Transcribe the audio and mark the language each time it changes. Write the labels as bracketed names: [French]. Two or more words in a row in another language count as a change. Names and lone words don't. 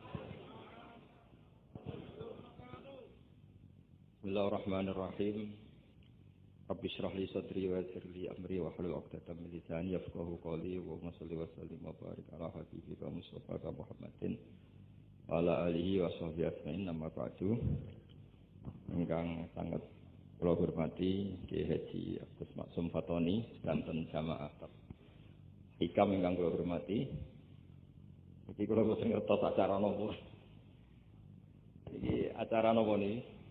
[Arabic] Bismillahirrahmanirrahim. رب اشرح لي صدري ويسر لي أمري واحلل عقدة من لساني يفقهوا قولي وصل وسلم وبارك على حبيبك المصطفى محمد وعلى آله وصحبه أجمعين. أما بعد. [Javanese] Ingkang sangat kula hormati Ki Haji Agus Maksum Fatoni Banten Jamaah Hikam ingkang kula hormati. Iki kula boten ngertos acara napa. Iki acara napa niki?